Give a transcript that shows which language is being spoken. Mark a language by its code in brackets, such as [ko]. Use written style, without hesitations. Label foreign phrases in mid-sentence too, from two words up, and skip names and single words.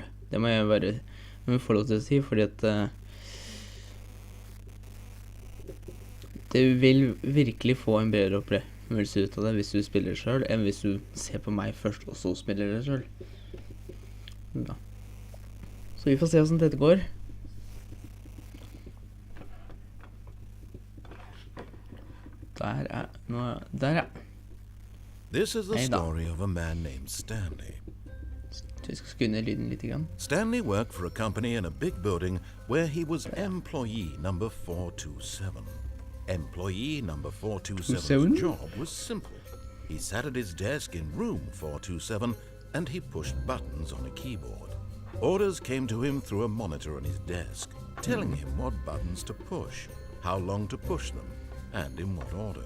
[no] Det må jeg bare få lov til å si, fordi at du vil virkelig få en bedre opplevelse ut av det hvis du spiller det selv, enn hvis du ser på meg først og så spiller det selv. Ja. Så vi får se hvordan dette går. Der. [en] This is the story of a man named Stanley. [no] Så vi skal skru ned lyden litt grann. [en] Stanley worked for a company in a big building where he was employee number 427. Employee number 427's job was simple. He sat at his desk in room 427 and he pushed buttons on a keyboard. Orders came to him through a monitor on his desk, telling him what buttons to push, how long to push them, and in what order.